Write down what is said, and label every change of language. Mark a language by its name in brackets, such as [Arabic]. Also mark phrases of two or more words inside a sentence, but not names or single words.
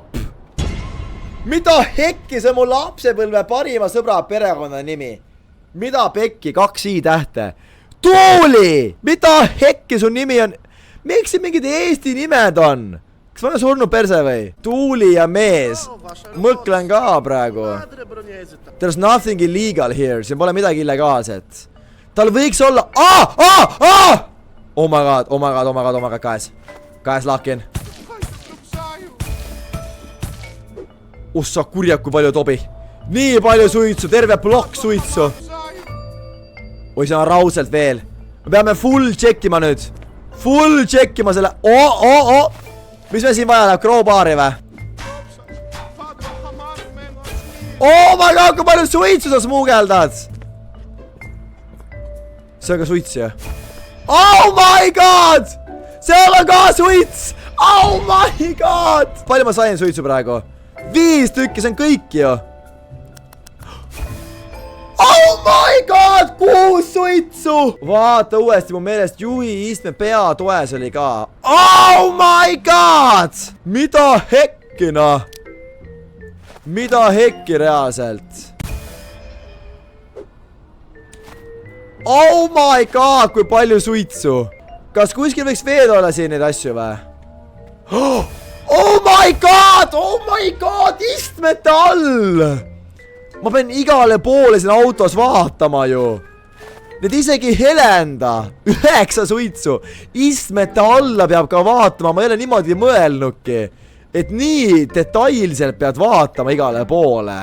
[Estonian] Mida hekki, see on mu lapsepõlve parima sõbra perekonna nimi. Mida pekki, 2 i-tähte. Tuuli! Mida hekki su nimi on? Miks siin mingid Eesti nimed on? Kas ma olen surnud perse või? Tuuli ja mees. Mõklen ka praegu. [English] There's nothing illegal here. [Estonian] Siin pole midagi illegaalset. Tal võiks olla... [English] Oh my god, [Estonian] Käes lakin. Ossa kurjak, kui palju tobi. Nii palju suitsu, terve plokk suitsu. Oi, see on rauselt veel. Me peame full checkima nüüd. Full checkima selle... Mis me siin vaja läheb, crowbari või? [English] Oh my god, [Estonian] kui palju suitsu sa smuugeldad. See on ka suits, jah. [English] Oh my god! [Estonian] Seal on ka suits! [English] Oh my god! [Estonian] Palju ma sain suitsu praegu? 5 tükki, see on kõik ju. [English] Oh my god! [Estonian] 6 suitsu! Vaata uuesti, mu meelest juhi istme peatoes oli ka. [English] Oh my god! [Estonian] Mida hekki, noh? Mida hekki reaalselt? [English] Oh my god, [Estonian] kui palju suitsu. Kas kuskil võiks veel olla siin neid asju või? [English] Oh my god, [Estonian] istmete all. Ma pean igale poole siin autos vaatama ju. Need isegi ei helenda. 9 suitsu. Istmete alla peab ka vaatama, ma ei ole niimoodi mõelnudki. Et nii detailselt pead vaatama igale poole.